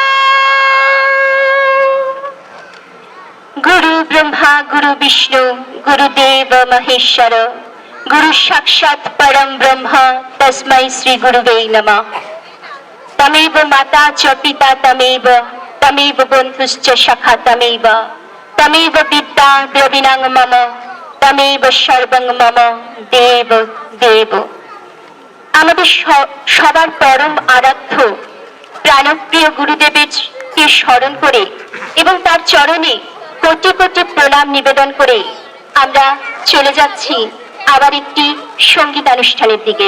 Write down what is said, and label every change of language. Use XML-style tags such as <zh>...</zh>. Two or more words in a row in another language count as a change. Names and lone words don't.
<sa>गुरु ब्रह्मा गुरु विष्णु गुरुदेव महेश्वर गुरु साक्षात् परं ब्रह्म तस्मै श्री गुरुवे नमः। तमेव माता च पिता तमेव तमेव बन्धुश्च सखा तमेव तमेव विद्या द्रविणं मम तमेव सर्वं मम देव देव।</sa> <bn>আমাদের সবার পরম আরাধ্য প্রাণপ্রিয় গুরুদেবের কে স্মরণ করে এবং তার চরণে কোটি কোটি প্রণাম নিবেদন করে আমরা চলে যাচ্ছি আবার একটি সঙ্গীতানুষ্ঠানের দিকে।</bn>